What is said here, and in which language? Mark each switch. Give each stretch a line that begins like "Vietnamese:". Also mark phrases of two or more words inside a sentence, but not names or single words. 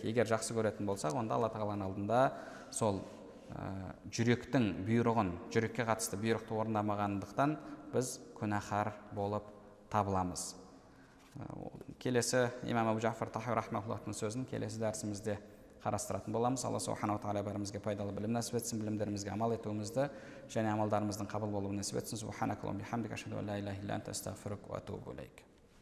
Kazakh: Егер жақсы көретін болсақ, онда Алла тағаланың алдында сол жүректің бұйрығын, жүрекке қатысты бұйрықты орындамағандықтан біз күнәһар болып табыламыз. Келесі имам Абу Джафар Тахауи рахмауллахтың сөзін келесі дәрісімізде қарастыратын боламыз. Алла
Arabic: سبحانه تعالى
Kazakh: бәрімізге пайдалы білім нәсіп етсін, білімдерімізге амал етуімізді және амалдарымыздың қабыл болуын нәсіп етсін.
Arabic: سبحانك اللهم بحمدك أشهد أن لا إله إلا أنت أستغفرك وأتوب إليك.